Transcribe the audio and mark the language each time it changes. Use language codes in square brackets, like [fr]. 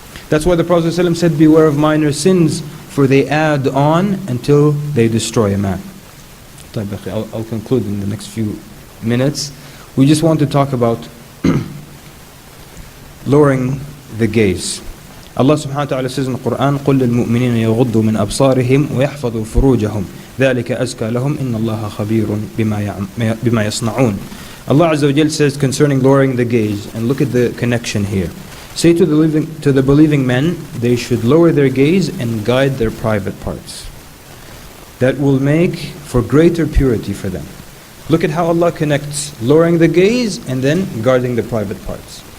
[en] That's why the Prophet ﷺ said, beware of minor sins, for they add on until they destroy a man. I'll conclude in the next few minutes. We just want to talk about lowering the gaze. Allah subhanahu wa ta'ala says in the Quran, [ar] قُلْ لِلْمُؤْمِنِينَ يَغُضُّوا مِنْ أَبْصَارِهِمْ وَيَحْفَظُوا فُرُوجَهُمْ ذَلِكَ أَزْكَى لَهُمْ إِنَّ اللَّهَ خَبِيرٌ بِمَا يَصْنَعُونَ. [en] Allah Azza wa Jal says concerning lowering the gaze, and look at the connection here. Say to the believing men, they should lower their gaze and guide their private parts. That will make for greater purity for them. Look at how Allah connects lowering the gaze and then guarding the private parts.